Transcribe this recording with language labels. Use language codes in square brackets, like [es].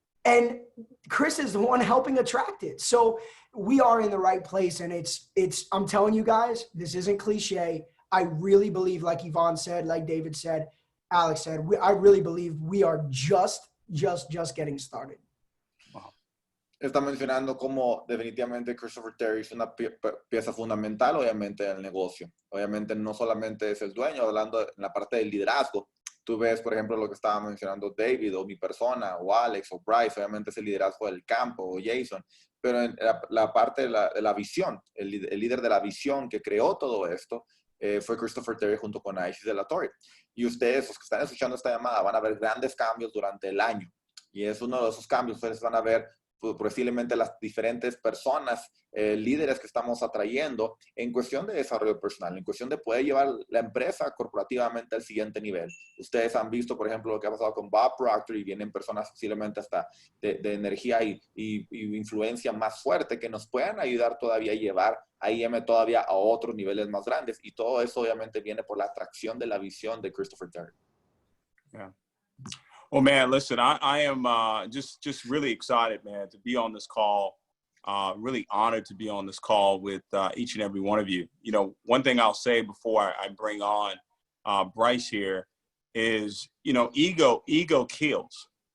[en] And Chris is the one helping attract it. So we are in the right place. And I'm telling you guys, this isn't cliche. I really believe, like Yvonne said, like David said, Alex said, I really believe we are just getting started. [es] Está mencionando cómo definitivamente Christopher Terry es una pieza fundamental, obviamente, del negocio. Obviamente, no solamente es el dueño, hablando en la parte del liderazgo. Tú ves, por ejemplo, lo que estaba mencionando David, o mi persona, o Alex, o Bryce, obviamente es el liderazgo del campo, o Jason. Pero en la parte de la visión, el líder de la visión que creó todo esto, fue Christopher Terry junto con Isis de la Torre. Y ustedes, los que están escuchando esta llamada, van a ver grandes cambios durante el año. Y es uno de esos cambios, ustedes van a ver posiblemente las diferentes personas, líderes que estamos atrayendo en cuestión de desarrollo personal, en cuestión de poder llevar la empresa corporativamente al siguiente nivel. Ustedes han visto, por ejemplo, lo que ha pasado con Bob Proctor, y vienen personas posiblemente hasta de energía y influencia más fuerte que nos puedan ayudar todavía a llevar a IM todavía a otros niveles más grandes. Y todo eso obviamente viene por la atracción de la visión de Christopher Terry. [en] Yeah. Well, man, listen, I am just really excited, man, to be on this call. Really honored to be on this call with each and every one of you. You know, one thing I'll say before I bring on Bryce here is, you know, ego kills.